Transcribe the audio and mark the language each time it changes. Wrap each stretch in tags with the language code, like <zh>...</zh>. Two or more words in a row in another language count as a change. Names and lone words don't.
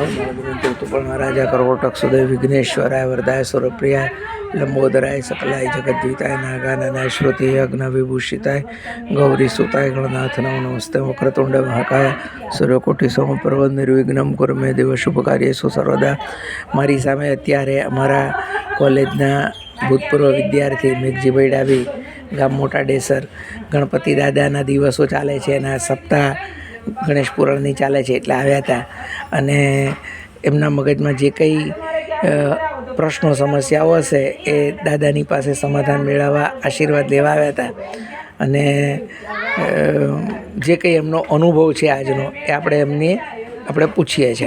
<sa>ऋतुपर्ण राजा कर्वोटक सुदय विघ्नेश्वराय वरदाय स्वरप्रियाय लंबोदराय सकलाय जगद्विताय नागाननाय श्रुति अग्न विभूषिताय गौरी सुताय गणनाथ नमो नमस्ते। वक्रतुंड महाकाय सूर्यकोटि समप्रभ निर्विघ्नं कुरु मे देव शुभ कार्येषु सर्वदा।</sa> <gu>મારી સામે અત્યારે અમારા કોલેજના ભૂતપૂર્વ વિદ્યાર્થી મેઘજીભાઈ ડાભી ગામ મોટા ડેસર ગણપતિ દાદાના દિવસો ચાલે છે એના સપ્તાહ ગણેશ પુરાણની ચાલે છે એટલે આવ્યા હતા અને એમના મગજમાં જે કંઈ પ્રશ્નો સમસ્યાઓ હશે એ દાદાની પાસે સમાધાન મેળવવા આશીર્વાદ લેવા આવ્યા હતા અને જે કંઈ એમનો અનુભવ છે આજનો એ આપણે પૂછીએ છીએ।</gu>